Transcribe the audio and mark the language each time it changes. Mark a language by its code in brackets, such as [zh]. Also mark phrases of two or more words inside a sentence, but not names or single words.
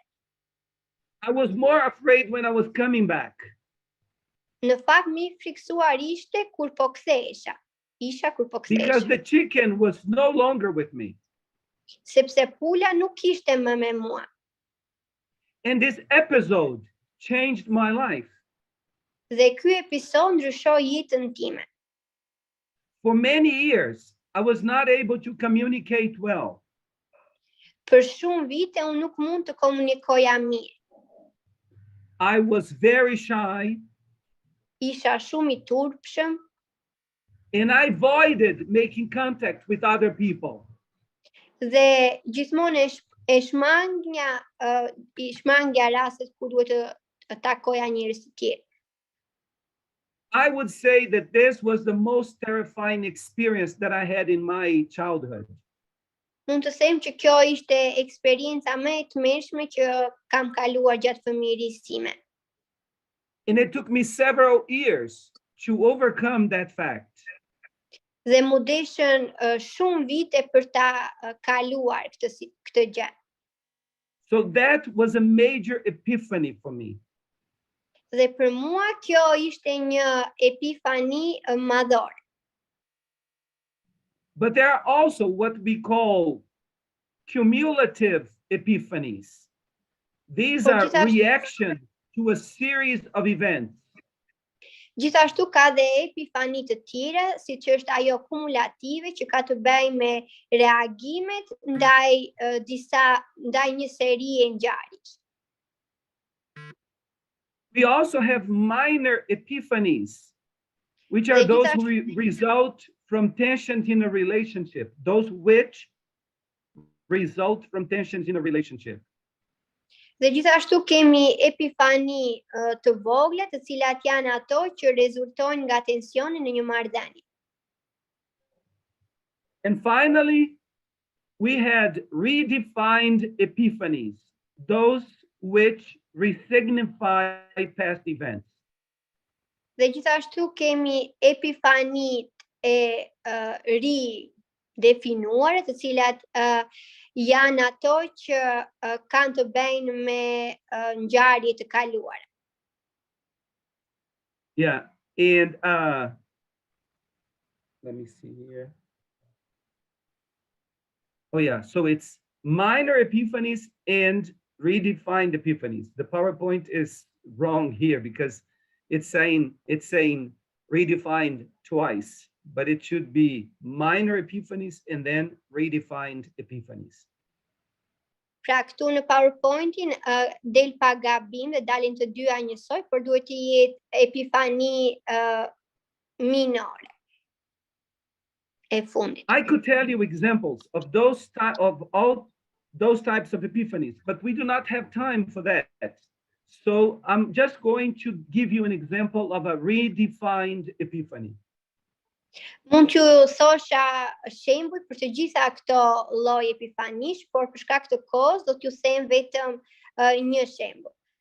[en] I was more afraid when I was coming back. [sq] Në fakt më I friksuar ishte kur po kthehesha. [en] Because the chicken was no longer with me. [sq] Sepse pula nuk ishte më me mua. [en] And this episode changed my life. [sq] Dhe ky episod ndryshoi jetën time. [en] For many years, I was not able to communicate well. [sq] Për shumë vite unë nuk mund të komunikoja mirë. [en] I was very shy. [sq] Isha shumë I turpshëm. [en] And I avoided making contact with other people. [sq] Dhe gjithmonë e shmangja rastet ku duhet të takoja njerëz të tjerë. [en] I would say that this was the most terrifying experience that I had in my childhood. [sq] Mund të them që kjo ishte eksperienca më e tmerrshme që kam kaluar gjatë fëmijërisë time. [en] And it took me several years to overcome that fact. [sq] Dhe mu deshën shumë vite për ta kaluar këtë gjë. [en] So that was a major epiphany for me. [sq] Dhe për mua kjo ishte një epifani madhore. [en] But there are also what we call cumulative epiphanies. These are reactions to a series of events. [sq] Gjithashtu ka dhe epifani të tjera, siç është ajo kumulative që ka të bëjë me reagimet ndaj një serie ngjarjesh. [en] We also have minor epiphanies, which are those who result from tensions in a relationship, those which result from tensions in a relationship. [sq] Dhe gjithashtu kemi epifani të vogla, të cilat janë ato që rezultojnë nga tensioni në një marrëdhënie. [en] And finally, we had redefined epiphanies, those which resignify past events. [sq] Dhe gjithashtu kemi epifanitë e ridefinuara, të cilat janë ato që kanë të bëjnë me ngjarje të kaluara. [en] Yeah, and let me see here. Oh yeah, so it's minor epiphanies and redefined epiphanies. The PowerPoint is wrong here because it's saying redefined twice, but it should be minor epiphanies and then redefined epiphanies. [sq] Pra këtu në PowerPoint-in del pa gabim dhe dalin të dyja njësoj, por duhet të jetë epifani minore e fundit. [en] I could tell you examples of all those types of epiphanies, but we do not have time for that. So I'm just going to give you an example of a redefined epiphany. [sq] Mund t'ju thosha shembuj për të gjitha këto lloje epifanish, por për shkak të kohës do t'ju them vetëm një shembull.